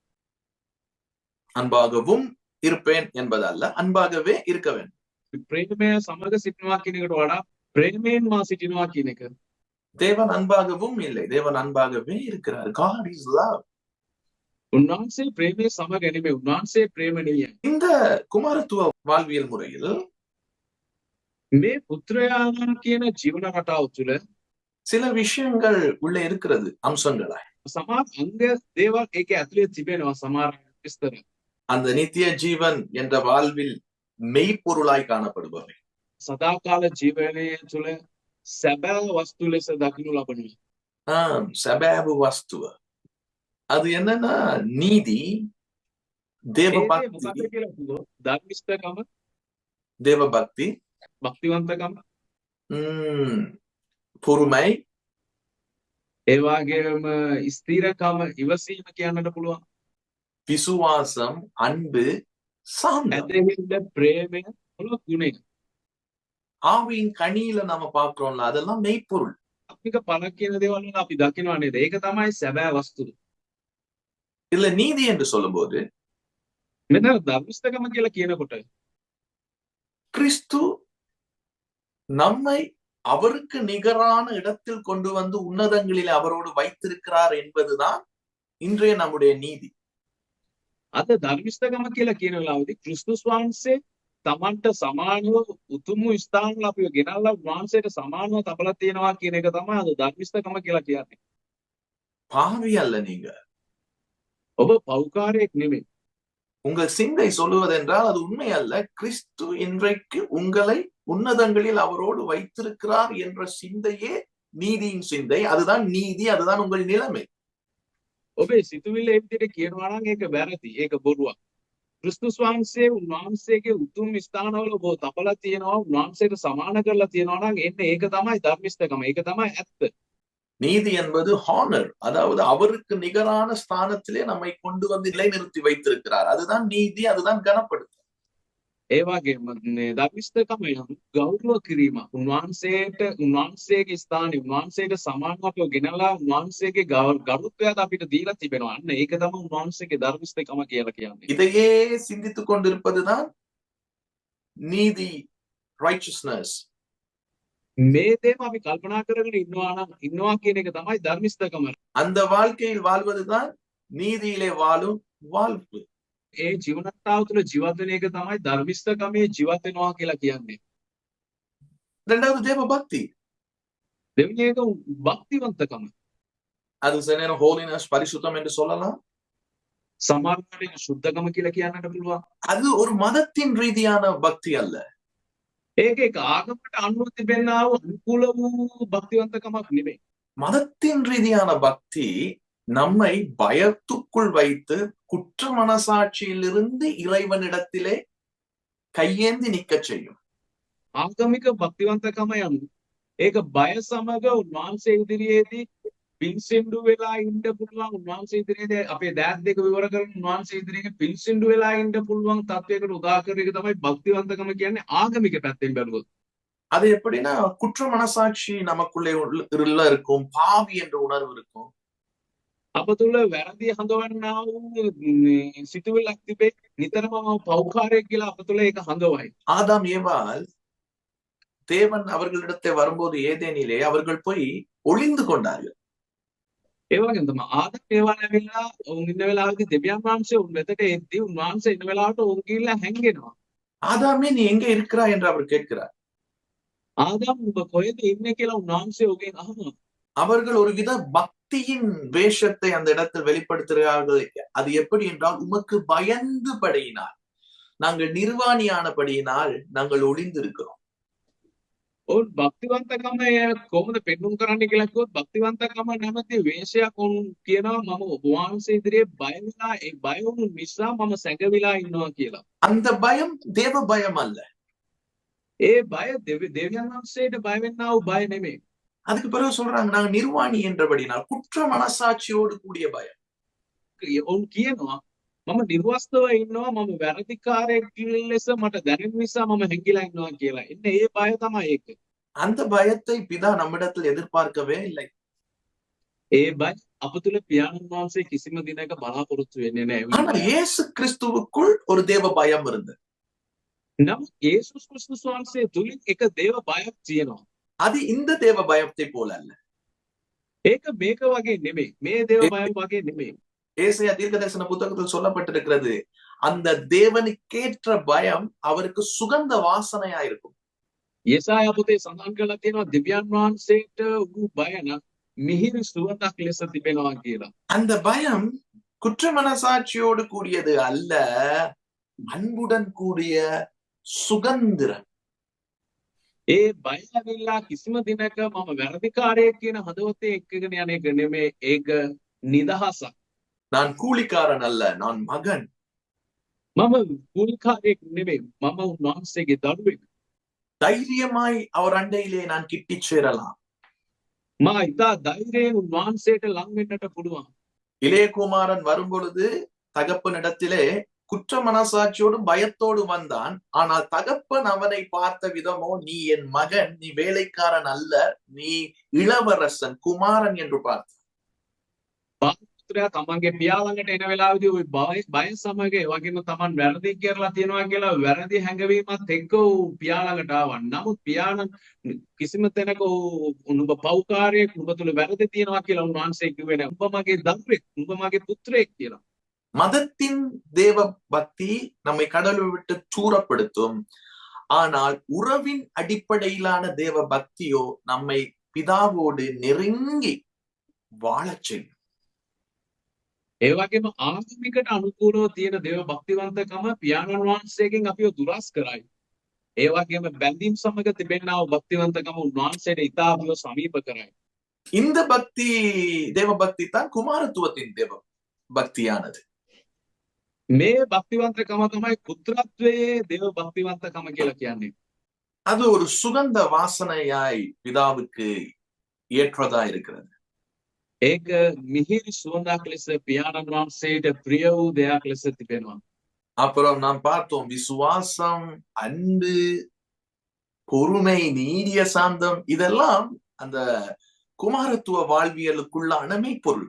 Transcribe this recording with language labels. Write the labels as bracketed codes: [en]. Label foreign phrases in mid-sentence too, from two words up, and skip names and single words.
[ta] அன்பாகவும் இருப்பேன் என்பதல்ல, அன்பாகவே இருக்க வேண்டும். [si] ප්‍රේමය සමග සිටිනවා කියන එකට වඩා ප්‍රේමයෙන් මා සිටිනවා කියන එක. [ta] தேவன் அன்பாகவும் இல்லை, தேவன் அன்பாகவே இருக்கிறார். [en] God is love. [si] උන්වහන්සේ ප්‍රේමයේ සමග නෙමෙයි, උන්වහන්සේ ප්‍රේමණීයයි. [ta] இந்த குமாரத்துவ வாழ்வியல் முறையில் [si] මේ පුත්‍රයාණන් කියන ජීවන රටාව තුළ [ta] சில விஷயங்கள் உள்ளே இருக்கிறது, அம்சங்களாய். [si] සමහර අංග දේවල් ඒකේ ඇතුලේ තිබෙනවා සමහර විස්තර. [ta] அந்த நித்திய ஜீவன் என்ற வாழ்வில் மெய்ப்பொருளாய் காணப்படுபவை. [si] සදාකාල ජීවනයේ තුළ සැබෑ වස්තු ලෙස දකිනු ලබනවා. සැබෑ වස්තුව. [ta] அது என்னன்னா நீதி, தேவபக்தி, [si] ධර්මිෂ්ඨකම, [ta] தேவபக்தி, [si] භක්තිවන්තකම, [ta] பொறுமை, [si] ඒ වගේම ස්ථිරකම, ඉවසීම කියන්නට පුළුවන්. [ta] விசுவாசம், அன்பு, சாந்தம். [si] ඇදහිල්ල, ප්‍රේමය, මොළොත් ගුණය. [ta] ஆவியின் கனியில நாம பார்க்கிறோம்ல, அதெல்லாம் மெய்ப்பொருள். [si] අපික පළ කියන දේවල් වල අපි දකිනවා නේද? ඒක තමයි සැබෑ වස්තුව. [ta] இல்ல நீதி என்று சொல்லும்போது [si] මෙතන ධර්මිෂ්ඨකම කියලා කියනකොට [ta] கிறிஸ்து நம்மை அவருக்கு நிகரான இடத்தில் கொண்டு வந்து உன்னதங்களில் அவரோடு வைத்திருக்கிறார் என்பதுதான் இன்றைய நம்முடைய நீதி. [si] අද ධර්මිෂ්ඨකම කියලා කියන වෙලාවේදී ක්‍රිස්තුස් වහන්සේ තමන්ට සමානව උතුම් ස්ථානවල අපිව ගෙනල්ලා වහන්සේට සමානව තබලා තියෙනවා කියන එක තමයි අද ධර්මිෂ්ඨකම කියලා කියන්නේ. [ta] பாவி அல்ல நீங்க. [si] ඔබ පෞකාරයෙක් නෙමෙයි. [ta] உங்கள் சிந்தை சொல்லுவதென்றால் அது உண்மை அல்ல. கிறிஸ்து இன்றைக்கு உங்களை உன்னதங்களில் அவரோடு வைத்திருக்கிறார் என்ற சிந்தையே நீதியின் சிந்தை. அதுதான் நீதி, அதுதான் உங்கள் நிலைமை. [si] ඔබේ සිතුවිල්ල ඒ විදිහට කියනවා නම් ඒක වැරදි. ඒක බොරුවක්. ක්‍රිස්තුස් වහන්සේ උන්වහන්සේගේ උතුම් ස්ථානවල ඔබ තබලා තියෙනවා, උන්වහන්සේට සමාන කරලා තියෙනවා නම් එන්න ඒක තමයි ධර්මිෂ්ඨකම. ඒක තමයි ඇත්ත. [ta] நீதி என்பது ஹானர், அதாவது அவருக்கு நிகரான ஸ்தானத்திலே நம்மை கொண்டு வந்து நிலைநிறுத்தி வைத்திருக்கிறார். அதுதான் நீதி, அதுதான் கனப்படுத்தல். [si] ඒ වගේම ධර්මිෂ්ඨකම ගෞරව කිරීම. උන්වහන්සේගේ ස්ථානෙ උන්වහන්සේට සමානව අපිව ගෙනලා උන්වහන්සේගේ ගරුත්වයත් අපිට දීලා තිබෙනවා. අන්න ඒක තමයි උන්වහන්සේගේ ධර්මිෂ්ඨකම කියලා කියන්නේ. [ta] இதையே சிந்தித்துக் கொண்டிருப்பதுதான் நீதி, righteousness. [si] මේ දේම අපි කල්පනා කරගෙන ඉන්නවා කියන එක තමයි ධර්මිෂ්ඨකම. [ta] அந்த வாழ்க்கையில் வாழ்வதுதான் நீதியிலே வாழும் வாழ்வு. [si] ඒ ජීවන රටාව තුළ ජීවත් වෙන එක තමයි ධර්මිෂ්ඨකමේ ජීවත් වෙනවා කියලා කියන්නේ. [ta] இரண்டாவது தேவ பக்தி. [si] දෙවෙනි එක භක්තිවන්තකම. [ta] அது சில நேரம் ஹோலினஸ், பரிசுத்தம் என்று சொல்லலாம். [si] සමහර වෙලාවට සුද්ධකම කියලා කියන්නට පුළුවන්. [ta] அது ஒரு மதத்தின் ரீதியான பக்தி அல்ல. [si] ඒක එක ආගමකට අනුව තිබෙනා වූ අනුකූල වූ භක්තිවන්තකමක් නෙමෙයි. [ta] மதத்தின் ரீதியான பக்தி நம்மை பயத்துக்குள் வைத்து குற்ற மனசாட்சியிலிருந்து இறைவனிடத்திலே கையேந்தி நிற்கச் செய்யும். [si] ආගමික භක්තිවන්තකම යනු ඒක බය සමග උන්වහන්සේ ඉදිරියේදී පින්සින්දු වෙලා ඉන්න පුළුවන්, උන්වහන්සේ ඉදිරියේදී අපේ දෑත් දෙක විවර කරගෙන උන්වහන්සේ ඉදිරියේ පින්සින්දු වෙලා ඉන්න පුළුවන් තත්වයකට උදාකරන එක තමයි භක්තිවන්තකම කියන්නේ ආගමික පැත්තෙන් බැලුවොත්. [ta] அது எப்படின்னா குற்ற மனசாட்சி நமக்குள்ளே உள்ள இருக்கும், பாவி என்ற உணர்வு இருக்கும். [si] අප තුළ වැරදි හඳවන්නා වූ සිතුවිල්ලක් තිබේ. නිතරම පෞකාරයෙක් කියලා අප තුළ ඒක හඳවයි. [ta] ஆதாம் ஏவாள் தேவன் அவர்களிடத்தை வரும்போது ஏதேனிலே அவர்கள் போய் ஒளிந்து கொண்டார்கள். [si] ඒ වගේම තමයි ආදම් ඒවා නැවිලා උන් ඉන්න වෙලාවේදී දෙවියන් වහන්සේ උන් වෙතට එද්දී උන්වහන්සේ ඉන්න වෙලාවට උන් ගිහිල්ලා හැංගෙනවා. [ta] ஆதாமே நீ எங்கே இருக்கிறாய் என்று அவர் கேட்கிறார். [si] ආදම් ඔබ කොහෙද ඉන්නේ කියලා උන්වහන්සේ ඔගෙන් අහනවා. [ta] அவர்கள் ஒருவித பக்தியின் வேஷத்தை அந்த இடத்தில் வெளிப்படுத்துகிறார்கள். அது எப்படி என்றால், உமக்கு பயந்துபடியினால், நாங்கள் நிர்வாணியானபடியினால் நாங்கள் ஒளிந்திருக்கிறோம். [si] ඔවුන් භක්තිවන්තකම කොහොමද පෙන්වුම් කරන්න කියලා කිව්වොත් භක්තිවන්තකම නැමැති වේශයක් ඔවුන් කියනවා මම ඔබ වහන්සේ ඉදිරියේ බය වෙලා ඒ බය වුණු නිසා මම සැඟවිලා ඉන්නවා කියලා. [ta] அந்த பயம் தேவ பயம் அல்ல. [si] ඒ බය දෙවියන් වහන්සේට බය වෙන්නා වූ බය නෙමෙයි. [ta] அதுக்கு பிறகு சொல்றாங்க, நாங்க நிர்வாணி என்றபடினால், குற்ற மனசாட்சியோடு கூடிய பயம். [si] ඔවුන් කියනවා මම නිර්වස්තව ඉන්නවා, මම වැරදිකාරයෙක් ලෙස මට දැනෙන නිසා මම හැංගිලා ඉන්නවා කියලා. එන්න ඒ බය තමයි ඒක. [ta] அந்த பயத்தை பிதா நம்மிடத்தில் எதிர்பார்க்கவே இல்லை. [si] ඒ බය අප තුළ පියාණන් වහන්සේ කිසිම දිනක බලාපොරොත්තු වෙන්නේ නැහැ. [ta] ஆனால் இயேசு கிறிஸ்துவுக்குள் ஒரு தேவ பயம் இருந்தது. [si] නමුත් යේසුස් ක්‍රිස්තුස් වහන්සේ තුලින් එක දේව බයක් තියෙනවා. [ta] அது இந்த தேவ பயத்தை போல அல்ல. [si] ඒක මේක වගේ නෙමෙයි. මේ දේව බය වගේ නෙමෙයි. [ta] ஏசாயா தீர்க்கதரிசன புத்தகத்தில் சொல்லப்பட்டிருக்கிறது, அந்த தேவனுக்கேற்ற பயம் அவருக்கு சுகந்த வாசனையா இருக்கும். [si] යෙසායා පොතේ සඳහන් කරලා තියෙනවා දෙවියන් වහන්සේට වූ බය නම් මිහිරි සුවඳක් ලෙස තිබෙනවා කියලා. [ta] அந்த பயம் குற்ற மனசாட்சியோடு கூடியது அல்ல, அன்புடன் கூடிய சுகந்திரம். [si] ඒ බය ඇවිල්ලා කිසිම දිනක මම වැරදිකාරයෙක් කියන හදවතේ එක්කගෙන යන එක නෙමෙයි. ඒක නිදහසක්. [ta] நான் கூலிக்காரன் அல்ல, நான் மகன். [si] මම කුලිකාරයෙක් නෙමෙයි. මම උන්වහන්සේගේ දරුවෙක්. [ta] தைரியமாய் அவர் அண்டையிலே நான் கிட்டிச் சேரலாம். [si] මා ඉතා ධෛර්යයෙන් උන්වහන්සේට ලං වෙන්නට පුළුවන්. [ta] இளையகுமாரன் வரும்பொழுது தகப்பனிடத்திலே குற்ற மனசாட்சியோடும் பயத்தோடும் வந்தான். ஆனால் தகப்பன் அவனை பார்த்த விதமோ, நீ என் மகன், நீ வேலைக்காரன் அல்ல, நீ இளவரசன், குமாரன் என்று பார்த்தான். [si] පුත්‍රයා තමන්ගේ පියා ළඟට එන වෙලාවේදී ওই බය සමග ඒ වගේම තමන් වැරදි කරලා තියෙනවා කියලා වැරදි හැඟවීමත් එක්ක පියා ළඟට ආවා. නමුත් පියාණන් කිසිම තැනක උඹ පෞකාරයෙක්, උඹ තුල වැරදි තියෙනවා කියලා උන්වහන්සේ කිව්වේ නෑ. උඹ මගේ දරුවෙක්, උඹ මගේ පුත්‍රයෙක් කියලා. [ta] மதத்தின் தேவ பக்தி நம்மை கடவுளை விட்டு தூரப்படுத்தும். ஆனால் உறவின் அடிப்படையிலான தேவ பக்தியோ நம்மை பிதாவோடு நெருங்கி வாழச் செய்யும். [si] ඒ වගේම ආගමිකට අනුකූලව තියෙන දේව භක්තිවන්තකම පියාණන් වහන්සේගෙන් අපිව දුරස් කරයි. ඒ වගේම බැඳීම් සමග තිබෙනා වූ භක්තිවන්තකම උන්වහන්සේට ඉතා අපිව සමීප කරයි. [ta] இந்த பக்தி தேவ பக்தி தான் குமாரத்துவத்தின் தேவ பக்தியானது. [si] මේ භක්තිවන්තකම තමයි පුත්‍රත්වයේ දේව භක්තිවන්තකම කියලා කියන්නේ. [ta] அது ஒரு சுகந்த வாசனையாய் பிதாவுக்கு ஏற்றதா இருக்கிறது. [si] ඒක මිහිරි සුවඳක් ලෙස පියාණන් වහන්සේට ප්‍රිය වූ දෙයක් ලෙස තිබෙනවා. [ta] அப்புறம் நாம் பார்த்தோம் விசுவாசம், அன்பு, பொறுமை, நீடிய சாந்தம் இதெல்லாம் அந்த குமாரத்துவ வாழ்வியலுக்குள்ளான மெய்ப்பொருள்கள்.